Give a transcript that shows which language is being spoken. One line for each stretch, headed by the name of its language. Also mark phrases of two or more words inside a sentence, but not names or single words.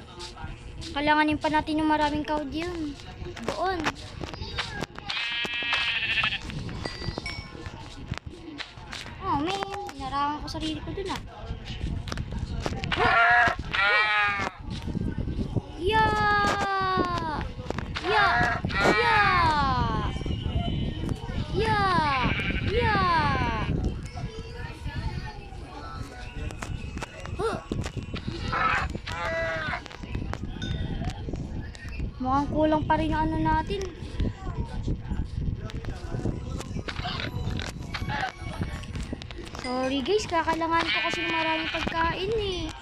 Filipino: Kailanganin pa natin yung maraming cloud yun. Doon. Oh, man. Inarangan ko sarili ko dun, ah.
English: Yeah! Yeah! Yeah! Yeah! Yeah! Huh!
Filipino: Mukhang kulang pa rin yung ano natin.
English: Sorry, guys,
Filipino: kakalangan ko kasi ng maraming pagkain eh.